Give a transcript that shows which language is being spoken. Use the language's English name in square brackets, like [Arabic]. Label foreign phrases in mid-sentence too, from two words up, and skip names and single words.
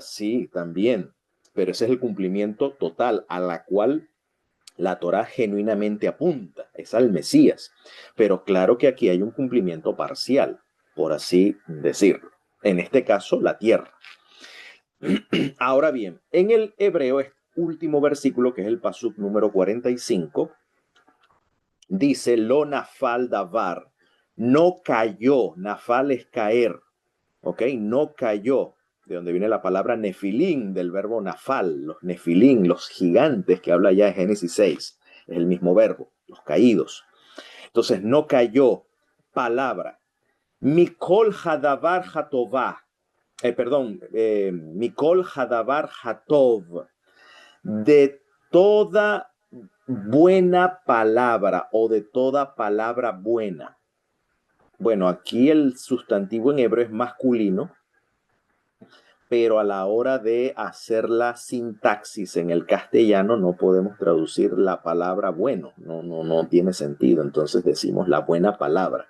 [Spanish] Sí, también, pero ese es el cumplimiento total a la cual la Torá genuinamente apunta, es al Mesías. Pero claro que aquí hay un cumplimiento parcial, por así decirlo. En este caso, la tierra. Ahora bien, en el hebreo, este último versículo, que es el pasuk número 45, dice, [Hebrew] לא נפל דבר, [Spanish] no cayó, nafal es caer, ¿ok? No cayó, de donde viene la palabra nefilín, del verbo nafal, los nefilín, los gigantes que habla ya en Génesis 6, es el mismo verbo, los caídos. Entonces, no cayó palabra. [Hebrew] מכל הדבר הטובה מכל הדבר הטוב, [Spanish] de toda buena palabra o de toda palabra buena. Bueno, aquí el sustantivo en hebreo es masculino, pero a la hora de hacer la sintaxis en el castellano no podemos traducir la palabra bueno, no tiene sentido, entonces decimos la buena palabra.